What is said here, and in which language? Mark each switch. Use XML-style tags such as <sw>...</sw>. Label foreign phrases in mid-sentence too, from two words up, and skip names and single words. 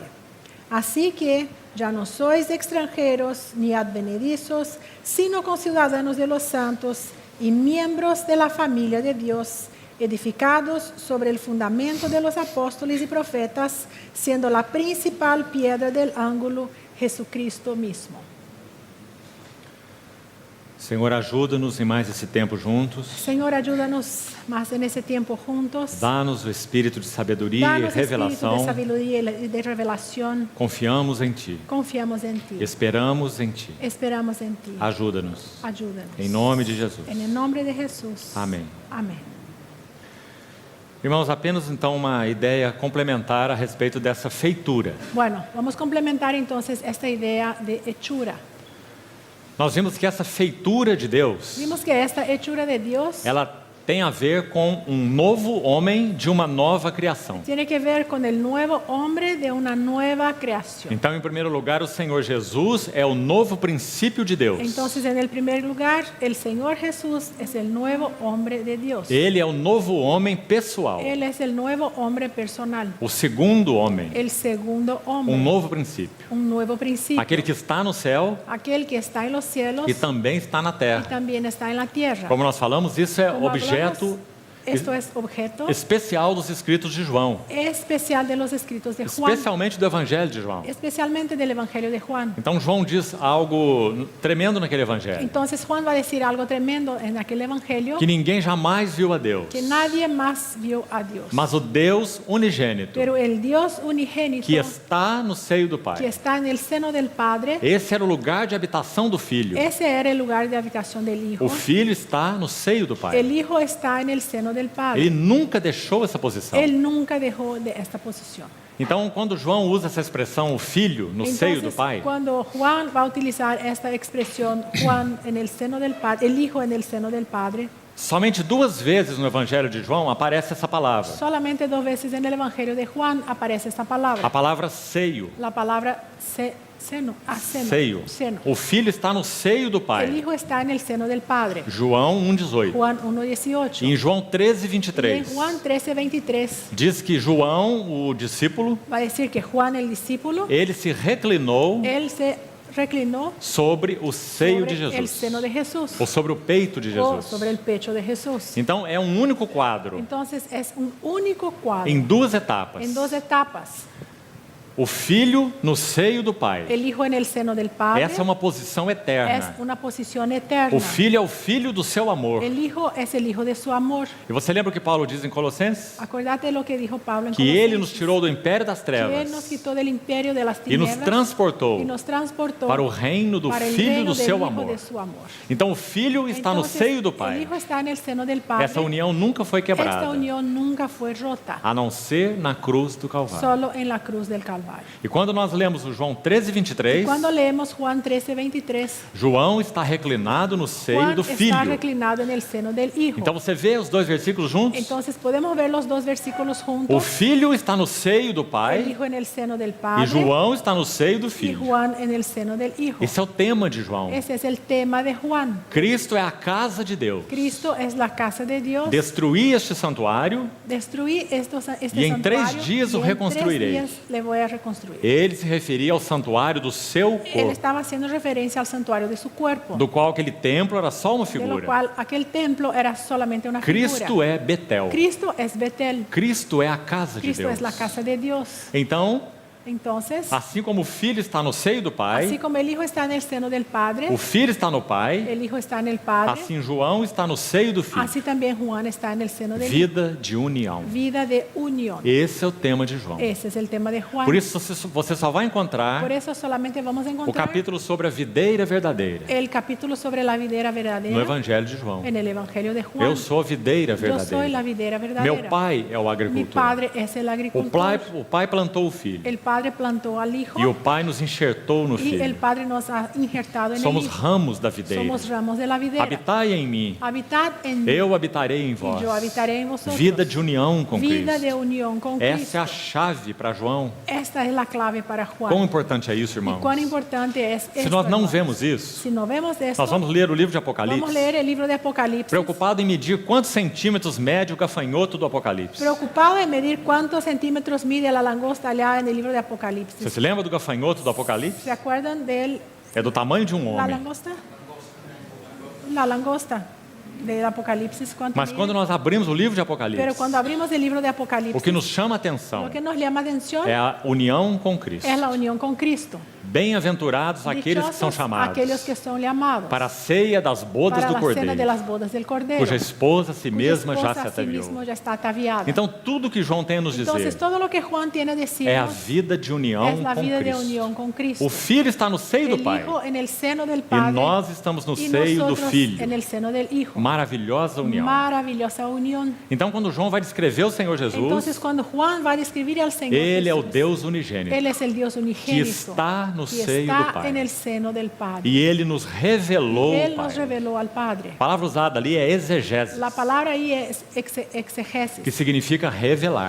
<es>Así que ya no sois extranjeros ni advenedizos, sino conciudadanos de los santos y miembros de la familia de Dios, edificados sobre el fundamento de los apóstoles y profetas, siendo la principal piedra del ángulo Jesucristo mismo.</es> <pt>Senhor, ajuda-nos em mais esse tempo juntos.</pt> <es>Señor, ayúdanos más en ese tiempo juntos.</es> <pt>Dá-nos o espírito de sabedoria e</pt> <es>Danos espíritu de</es> <pt>revelação.</pt> <es>sabiduría y de revelación.</es> <pt>Confiamos em Ti.</pt> <es>Confiamos en ti.</es> <pt>Esperamos em Ti.</pt> <es>Esperamos en ti.</es> <pt>Ajuda-nos.</pt> <es>Ayúdanos.</es> <pt>Em nome de Jesus.</pt> <es>En el nombre de Jesús.</es> <pt>Amém.</pt> <es>Amén.</es> <pt>Irmãos, apenas então uma ideia complementar a respeito dessa feitura.</pt> <es>Bueno, vamos a complementar entonces esta idea de hechura.</es> <pt>Nós vimos que essa feitura de Deus,</pt> <es>Vimos que esta hechura de Dios</es> <pt>ela tem a ver com um novo homem de uma nova criação.</pt> <es>tiene que ver con el nuevo hombre de una nueva creación.</es> <pt>Então, em primeiro lugar, o Senhor Jesus é o novo princípio de Deus.</pt> <es>Entonces, en el primer lugar, el Señor Jesús es el nuevo hombre de Dios.</es> <pt>Ele é o novo homem pessoal.</pt> <es>Él es el nuevo hombre personal.</es> <pt>O segundo homem,</pt> <es>El segundo hombre.</es> <pt>novo princípio.</pt> <es>Un nuevo principio.</es> <pt>Aquele que está no céu</pt> <es>Aquel que está en los cielos</es> <pt>e também está na</pt> <es>y</es> <pt>terra.</pt> <es>también está en la tierra.</es> <pt>Como nós falamos, isso é</pt> <es>Como</es> <pt>objeto</pt> <es>esto es objeto</es> <pt>especial dos escritos de João,</pt> <es>especial de los escritos de Juan,</es> <pt>especialmente do Evangelho de João.</pt> <es>especialmente del Evangelio de Juan.</es> <pt>Então, João diz algo tremendo naquele Evangelho,</pt> <es>Entonces Juan va a decir algo tremendo en aquel Evangelio,</es> <pt>que ninguém jamais viu a Deus,</pt> <es>que nadie más vio a Dios.</es> <pt>mas o Deus unigênito,</pt> <es>Pero el Dios unigénito</es> <pt>que está no seio do</pt> <es>que</es> <pt>Pai.</pt> <es>está en el seno del Padre,</es> <pt>Esse era o lugar de habitação do Filho.</pt> <es>ese era el lugar de habitación del Hijo.</es> <pt>O Filho está no seio do Pai.</pt> <es>El Hijo está en el seno del Padre.</es> <pt>Ele nunca deixou essa posição.</pt> <es>Él nunca dejó de esta posición.</es> <pt>Então, quando João usa essa expressão, o Filho no seio do</pt> <es>Entonces,</es> <pt>Pai,</pt> <es>cuando Juan va a utilizar esta expresión, Juan en el seno del Padre, el Hijo en el seno del Padre,</es> <pt>somente 2 vezes no Evangelho de João aparece essa palavra.</pt> <es>solamente 2 veces en el Evangelio de Juan aparece esta</es> <pt>A</pt> <es>palabra.</es> <pt>palavra seio.</pt> <es>La palabra seno,</es> <pt>Seio.</pt> <es>seno.</es> <pt>O Filho está no seio do</pt> <es>El</es> <pt>Pai.</pt> <es>Hijo está en el seno del Padre.</es> <pt>João 1,18.</pt> <es>Juan 1:18.</es> <pt>E em João</pt> <es>Y en</es> <pt>13:23,</pt> <es>Juan 13:23</es> <pt>diz que João, o discípulo,</pt> <es>va a decir que Juan el discípulo,</es> <pt>ele se reclinou</pt> <es>él se reclinó</es> <pt>sobre o seio de</pt> <es>sobre el seno de</es> <pt>Jesus,</pt> <es>Jesús</es> <pt>ou sobre o peito de</pt> <es>o</es> <pt>Jesus.</pt> <es>sobre el pecho de Jesús.</es> <pt>Então, é um único quadro,</pt> <es>Entonces es un único cuadro</es> <pt>em 2 etapas.</pt> <es>en 2 etapas.</es> <pt>O Filho no seio do Pai.</pt> <es>El Hijo en el seno del Padre</es> <pt>Essa é uma posição</pt> <es>es</es> <pt>eterna.</pt> <es>una posición eterna.</es> <pt>O Filho é o Filho do seu amor.</pt> <es>El Hijo es el Hijo de su amor.</es> <pt>E você lembra o que Paulo diz em Colossenses?</pt> <es>Acordate lo que dijo Pablo en</es> <pt>Que ele nos</pt> <es>Colosenses,</es> <pt>tirou do império das</pt> <es>que Él nos</es> <pt>trevas</pt> <es>quitó del imperio de las</es> <pt>e nos</pt> <es>tinieblas</es> <pt>transportou</pt> <es>y nos transportó</es> <pt>para o reino do</pt> <es>para el</es> <pt>Filho</pt> <es>reino</es> <pt>do</pt> <es>del</es> <pt>seu</pt> <es>Hijo</es> <pt>amor.</pt> <es>de su amor.</es> <pt>Então o Filho está no</pt> <es>Entonces,</es> <pt>seio do</pt> <es>el</es> <pt>Pai.</pt> <es>Hijo está en el seno del Padre.</es> <pt>Essa união nunca foi</pt> <es>Esta</es> <pt>quebrada,</pt> <es>unión nunca fue rota,</es> <pt>a não ser na cruz do Calvário.</pt> <es>solo en la cruz del Calvario.</es> <pt>E quando nós lemos o João 13:23,</pt> <es>Cuando leemos Juan 13:23,</es> <pt>João está reclinado no seio</pt> <es>Juan</es> <pt>do</pt> <es>está</es> <pt>Filho.</pt> <es>reclinado en el seno del Hijo.</es> <pt>Então você vê os 2 versículos juntos?</pt> <es>Entonces podemos ver los 2 versículos</es> <pt>O</pt> <es>juntos.</es> <pt>Filho está no seio do</pt> <es>El</es> <pt>Pai</pt> <es>Hijo en el seno del</es> <pt>e</pt> <es>Padre</es> <pt>João está no seio do</pt> <es>y</es> <pt>Filho.</pt> <es>Juan en el seno del Hijo.</es> <pt>Esse é o tema de João.</pt> <es>Ese es el tema de Juan.</es> <pt>Cristo é a casa de Deus.</pt> <es>Cristo es la casa de Dios.</es> <pt>Destruí este santuário,</pt> <es>Destruí este</es> <pt>E em 3</pt> <es>santuario</es> <pt>dias o</pt> <es>y en</es> <pt>reconstruirei.</pt> <es>3 días le voy a reconstruir.</es> <pt>ele se referia ao santuário do seu</pt> <es>Él</es> <pt>corpo,</pt> <es>estaba haciendo referencia al santuario de su cuerpo,</es> <pt>do qual aquele templo era só uma</pt> <es>de lo</es> <pt>figura.</pt> <es>cual aquel templo era solamente una</es> <pt>Cristo</pt> <es>figura.</es> <pt>é Betel.</pt> <es>Cristo es Betel.</es> <pt>Cristo é a casa de</pt> <es>Cristo</es> <pt>Deus.</pt> <es>es la casa de Dios.</es> <pt>Então,</pt> <es>Entonces,</es> <pt>Assim como o Filho está no seio do Pai,</pt> <es>así como el Hijo está en el seno del Padre,</es> <pt>o Filho está no Pai,</pt> <es>el Hijo está en el Padre,</es> <pt>assim João está no seio do Filho.</pt> <es>así también Juan está en el seno del Hijo.</es> <pt>Vida de união.</pt> <es>Vida de unión.</es> <pt>Esse é o tema de João.</pt> <es>Ese es el tema de Juan.</es> <pt>Por isso você só vai encontrar</pt> <es>Por eso solamente vamos a</es> <pt>o</pt> <es>encontrar</es> <pt>capítulo sobre a videira verdadeira</pt> <es>el capítulo sobre la videra</es> <pt>no</pt> <es>verdadera</es> <pt>Evangelho de João.</pt> <es>en el Evangelio de Juan.</es> <pt>Eu sou a videira</pt> <es>Yo soy la</es> <pt>verdadeira.</pt> <es>videra verdadera.</es> <pt>Meu pai é o</pt> <es>Mi</es> <pt>agricultor.</pt> <es>padre es el agricultor.</es> <pt>O pai plantou o filho.</pt> <es>El padre plantó al hijo</es> <pt>E o pai nos enxertou no</pt> <es>y el</es> <pt>filho.</pt> <es>padre nos ha injertado en</es> <pt>Somos</pt> <es>el hijo.</es> <pt>ramos da videira.</pt> <es>Somos ramos de la videra.</es> <pt>Habitai em mim.</pt> <es>Habitad en mí</es> <pt>Eu habitarei em vós.</pt> <es>y yo habitaré en vosotros.</es> <pt>Vida de união com</pt> <es>Vida de</es> <pt>Cristo.</pt> <es>unión con</es> <pt>Essa</pt> <es>Cristo.</es> <pt>é a chave para João.</pt> <es>Esta es la clave para Juan.</es> <pt>Quão importante é isso,</pt> <es>Y</es> <pt>irmãos?</pt> <es>cuán importante es</es> <pt>Se</pt> <es>esto,</es> <pt>nós não</pt> <es>hermanos.</es> <pt>vemos isso,</pt> <es>Si no vemos esto,</es> <pt>nós vamos ler o livro de</pt> <es>vamos a</es> <pt>Apocalipse,</pt> <es>leer el libro de Apocalipsis.</es> <pt>preocupado em medir quantos centímetros mede o gafanhoto do Apocalipse.</pt> <es>Preocupado en medir cuántos centímetros mide la langosta allá en el libro de Apocalipsis.</es> <pt>Você se lembra do gafanhoto do Apocalipse?</pt> <es>¿Se acuerdan de</es> <pt>É do tamanho de um</pt> <es>la</es> <pt>homem.</pt> <es>langosta? La langosta del Apocalipsis, ¿cuánto</es> <pt>Mas</pt> <es>mide?</es> <pt>quando nós abrimos o livro de</pt> <es>Pero</es> <pt>Apocalipse,</pt> <es>cuando abrimos el libro de</es> <pt>o</pt> <es>Apocalipsis,</es> <pt>que nos chama a atenção</pt> <es>lo que nos llama atención</es> <pt>é a união com Cristo.</pt> <es>es la unión con Cristo.</es> <pt>Bem-aventurados aqueles que são</pt> <es>Dichosos</es> <pt>chamados</pt> <es>aquellos que son llamados</es> <pt>para a ceia das bodas</pt> <es>para</es> <pt>do</pt> <es>la cena de</es> <pt>Cordeiro,</pt> <es>las bodas del Cordero,</es> <pt>cuja esposa a si</pt> <es>cuya</es> <pt>mesma já</pt> <es>esposa</es> <pt>se</pt> <es>a sí mismo</es> <pt>ataviou.</pt> <es>ya está ataviada.</es> <pt>Então, tudo que João tem a nos</pt> <es>Entonces,</es> <pt>dizer</pt> <es>todo lo que Juan tiene a decirnos</es> <pt>é a vida de união</pt> <es>es la</es> <pt>com</pt> <es>vida de</es> <pt>Cristo.</pt> <es>unión con Cristo.</es> <pt>O Filho está no seio do</pt> <es>El</es> <pt>Pai</pt> <es>Hijo en el seno del</es> <pt>e</pt> <es>Padre</es> <pt>nós estamos no</pt> <es>y</es> <pt>seio do</pt> <es>nosotros</es> <pt>Filho.</pt> <es>en el seno del Hijo.</es> <pt>Maravilhosa união.</pt> <es>Maravillosa unión.</es> <pt>Então, quando João vai descrever o Senhor Jesus,</pt> <es>Entonces, cuando Juan va a describir al Señor</es> <pt>Ele é o</pt> <es>Jesús,</es> <pt>Deus unigênito</pt> <es>Él es el Dios unigénito</es> <pt>que está no</pt> <es>que</es> <pt>seio do</pt> <es>está</es> <pt>Pai.</pt> <es>en el seno del Padre.</es> <pt>E Ele nos revelou</pt> <es>Él</es> <pt>o</pt> <es>nos</es> <pt>Pai.</pt> <es>reveló al Padre.</es> <pt>A palavra usada ali é exegese,</pt> <es>La palabra ahí es exegesis,</es> <pt>que significa revelar.</pt>